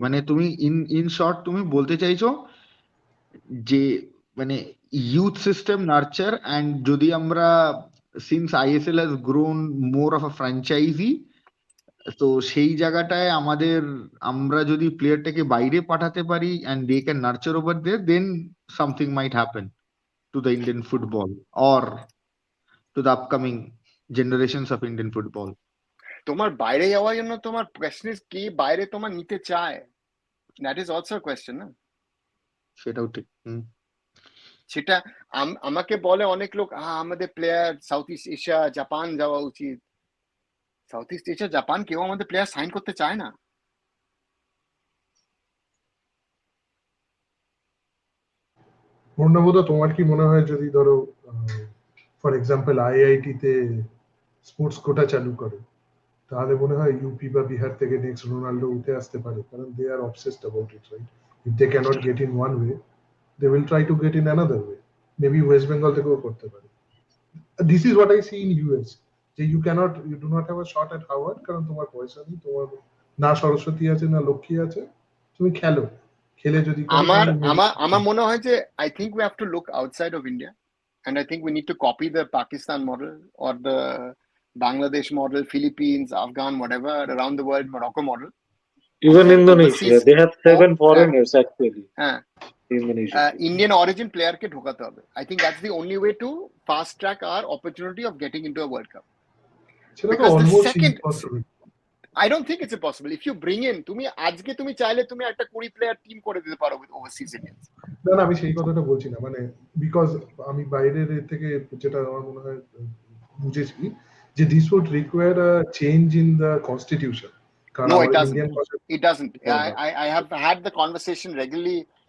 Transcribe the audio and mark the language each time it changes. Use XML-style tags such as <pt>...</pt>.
<bn>মানে তুমি in short তুমি বলতে চাইছো যে মানে</bn> <en>youth system nurture, and যদি আমরা since ISL has grown more of a franchisee,</en> <bn>তো সেই জায়গাটায় আমরা যদি প্লেয়ারটাকে বাইরে পাঠাতে পারি</bn> <en>and they can nurture over there, then something might happen to the Indian football or to the upcoming generations of Indian football.</en> <bn>তোমার বাইরে যাওয়ার জন্য তোমার কোয়েশ্চন ইজ কি বাইরে তোমার নিতে চায়, দ্যাট ইজ অলসো কোয়েশ্চন না? সেটাও ঠিক। সেটা আমাকে বলে অনেক লোক, আমাদের player south east Asia Japan যাওয়া উচিত। সাউথ ইস্ট এশিয়া জাপান কেউ আমাদের প্লেয়ার সাইন করতে চায় না। পূর্ণবোধ, তোমার কি মনে হয় যদি ধরো ফর এক্সাম্পল IIT তে স্পোর্টস কোটা চালু করে, তাহলে মনে হয় ইউপি বা বিহার থেকে নেক্সট রোনাল্ডো উঠে আসতে পারে?</bn> <en>কারণ they are obsessed about it, right? If they can't get in one way, they will try to get in another way. Maybe West Bengal থেকেও করতে পারে। This is what I see in US, যে you do not have a shot at Howard,</en> <bn>কারণ তোমার পয়সা নেই, তোমার না সরস্বতী আছে না লক্ষ্মী আছে, তুমি খেলে যদি আমার মনে হয় যে</bn> <en>I think we have to look outside of India, and I think we need to copy the Pakistan model or the Bangladesh model, Philippines, Afghan, whatever, around the world, Morocco model. Even Indonesia, they have 7 foreigners actually. Indonesia. Indian origin player</en> <bn>ke dhokate hobe.</bn> <en>I think that's the only way to fast track our opportunity of getting into a World Cup. Because the second, I don't think it's impossible. If you bring in,</en> <bn>তুমি আজকে তুমি চাইলে তুমি একটা 20 player team করে দিতে পারো</bn> <en>with overseas Indians.</en> <bn>না, আমি সেই কথাটা বলছি না, মানে বিকজ আমি বাইরের থেকে যেটা আমার মনে হয় বুঝেছি যে</bn> <en>this would require a change in the constitution. No, it doesn't. It doesn't. I have had the conversation regularly.</en>